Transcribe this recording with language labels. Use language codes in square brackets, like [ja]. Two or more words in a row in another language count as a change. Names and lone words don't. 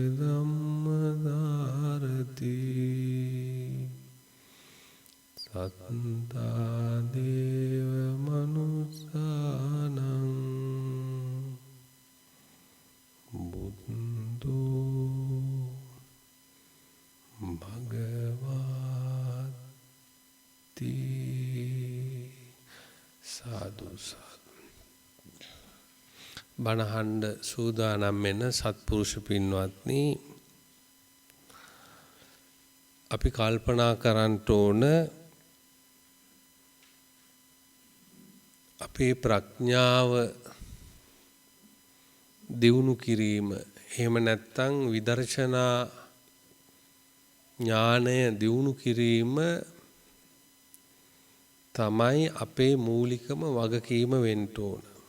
[pi] ධම්මසාරති සත්තා දේව මනුස්සානං බුද්ධෝ භගවති [si] සාදු සාදු බණහඬ සූදානම් වෙන සත්පුරුෂ පින්වත්නි අපි කල්පනා කරන්න ඕන අපේ ප්‍රඥාව දියුණු කිරීම එහෙම නැත්නම් විදර්ශනා ඥානය දියුණු කිරීම තමයි අපේ මූලිකම වගකීම වෙන්න ඕන.